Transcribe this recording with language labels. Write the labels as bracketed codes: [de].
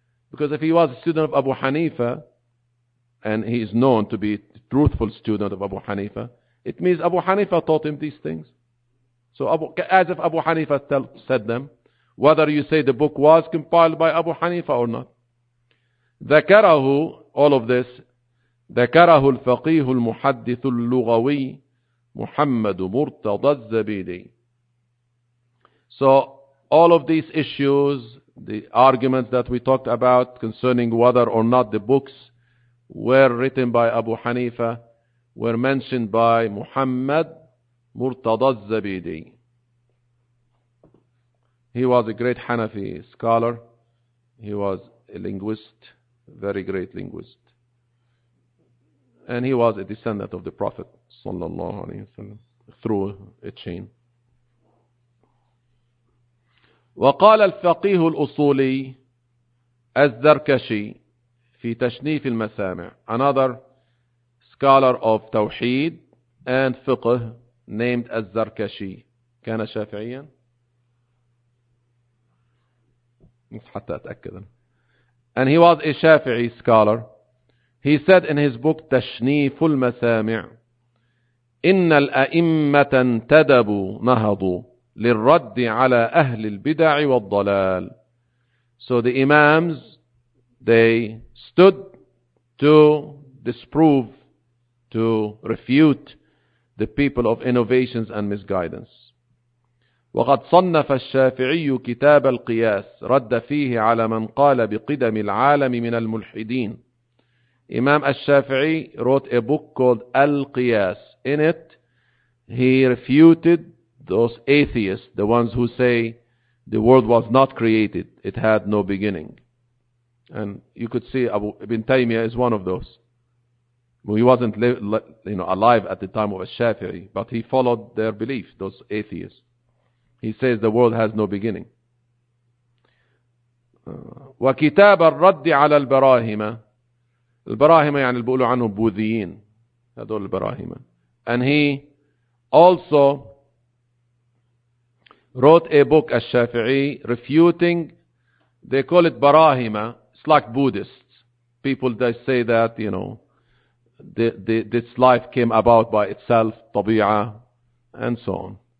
[en] Because if he was a student of Abu Hanifa, and he is known to be a truthful student of Abu Hanifa, it means Abu Hanifa taught him these things. So as if Abu Hanifa said them, whether you say the book was compiled by Abu Hanifa or not. [ar] ذكره, [en] all of this, [ar] ذكره الفقيه المحدث اللغوي محمد مرتضى الزبيدي. [en] So all of these issues, the arguments that we talked about concerning whether or not the books were written by Abu Hanifa, were mentioned by Muhammad Murtada al-Zabidi. He was a great Hanafi scholar. He was a linguist, very great linguist. And he was a descendant of the Prophet sallallahu alayhi wa sallam through a chain. [ar] وقال الفقيه الأصولي الزركشي في تشنيف المسامع. [en] Another scholar of توحيد and فقه named الزركشي. [ar] كان شافعيا. حتى أتأكد. [en] And he was a شافعي scholar. He said in his book [ar] تشنيف المسامع إن الأئمة انتدبوا نهضوا للرد على أهل البدع والضلال. [en] So the imams, they stood to disprove, to refute the people of innovations and misguidance. [ar] وقد صنف الشافعي كتاب القياس رد فيه على من قال بقدم العالم من الملحدين. [en] Imam الشافعي wrote a book called القياس. In it, he refuted those atheists, the ones who say the world was not created, it had no beginning. And you could see Abu Ibn Taymiyyah is one of those. He wasn't alive at the time of al-Shafi'i, but he followed their belief, those atheists. He says the world has no beginning. [ar] وكتاب الرد على البراهمة. البراهمة يعني بيقولوا عنه بوذيين. هذول البراهمة. [en] And he also wrote a book, al-Shafi'i, refuting, they call it Barahima, it's like Buddhists. People, they say that, you know, this life came about by itself, tabi'a, and so on.